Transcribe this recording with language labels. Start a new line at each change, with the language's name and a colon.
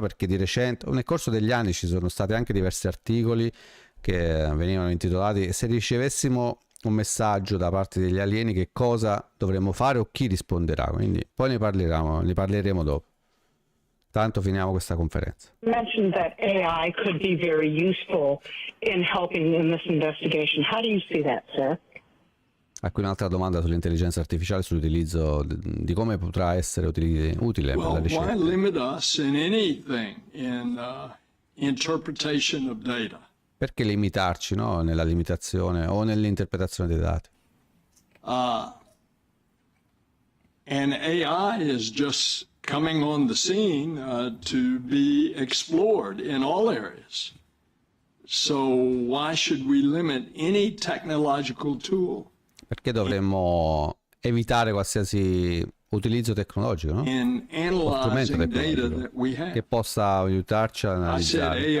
Italian: Perché di recente, nel corso degli anni, ci sono stati anche diversi articoli che venivano intitolati "Se ricevessimo un messaggio da parte degli alieni, che cosa dovremmo fare o chi risponderà?". Quindi poi ne parleremo dopo. Tanto finiamo questa conferenza.
English: You mentioned that AI could be very useful in helping in this investigation. How do you see that, sir?
Italian: Qui un'altra domanda sull'intelligenza artificiale, sull'utilizzo di come potrà essere utile per la ricerca.
English: Why limit us in anything in interpretation of data?
Italian: Perché limitarci, no? Nella limitazione o nell'interpretazione dei dati?
English: And AI is just coming on the scene to be explored in all areas. So why should we limit any technological tool?
Italian: Perché dovremmo evitare qualsiasi utilizzo tecnologico, no? O strumento tecnologico che possa aiutarci a analizzare.